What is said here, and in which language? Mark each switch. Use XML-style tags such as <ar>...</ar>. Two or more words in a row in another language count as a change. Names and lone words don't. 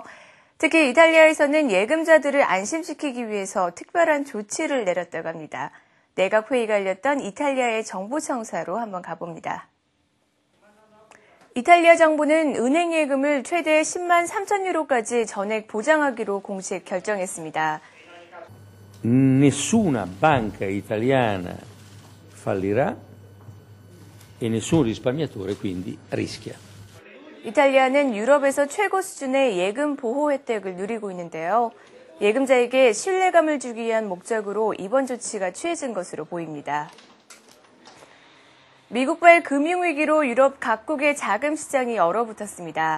<ko>특히 이탈리아에서는 예금자들을 안심시키기 위해서 특별한 조치를 내렸다고 합니다. 내각 회의가 열렸던 이탈리아의 정부청사로 한번 가봅니다. 이탈리아 정부는 은행 예금을 최대 10만 3천 유로까지 전액 보장하기로 공식 결정했습니다.</ko> <it>Nessuna banca italiana fallirà e nessun risparmiatore quindi rischia.</it> <ko>이탈리아는 유럽에서 최고 수준의 예금 보호 혜택을 누리고 있는데요. 예금자에게 신뢰감을 주기 위한 목적으로 이번 조치가 취해진 것으로 보입니다. 미국발 금융위기로 유럽 각국의 자금 시장이 얼어붙었습니다.</ko>